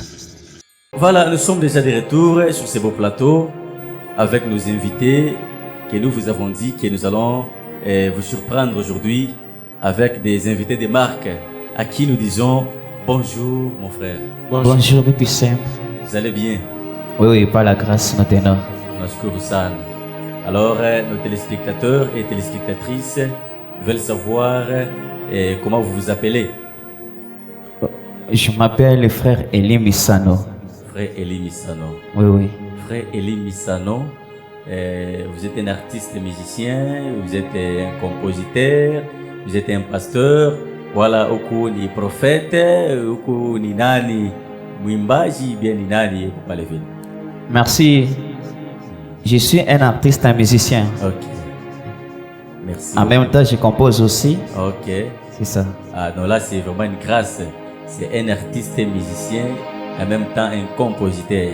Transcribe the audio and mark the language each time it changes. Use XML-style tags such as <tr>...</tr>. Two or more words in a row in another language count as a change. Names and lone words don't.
<fr>Voilà, nous sommes déjà de retour sur ce beau plateau avec nos invités que nous vous avons dit que nous allons vous surprendre aujourd'hui avec des invités de marque à qui nous disons bonjour mon frère. Bonjour PPCM. Vous allez bien? Oui, par la grâce maintenant.</fr> <sw>Nashukuru sana.</sw> <fr>Alors nos téléspectateurs et téléspectatrices veulent savoir comment vous vous appelez. Je m'appelle le frère Eli Misano. Frère Eli Misano. Oui. Frère Eli Misano. Vous êtes un artiste musicien, vous êtes un compositeur, vous êtes un pasteur, voilà,</fr> <sw>huku ni prophète, huku ni nani mwimbaji, bien ni nani</sw> <fr>pour parler vite. Merci. Je suis un artiste, un musicien. Ok. Merci. En même temps, je compose aussi. Ok. C'est ça. Ah non, là c'est vraiment une grâce. C'est un artiste musicien, en même temps un compositeur.</fr>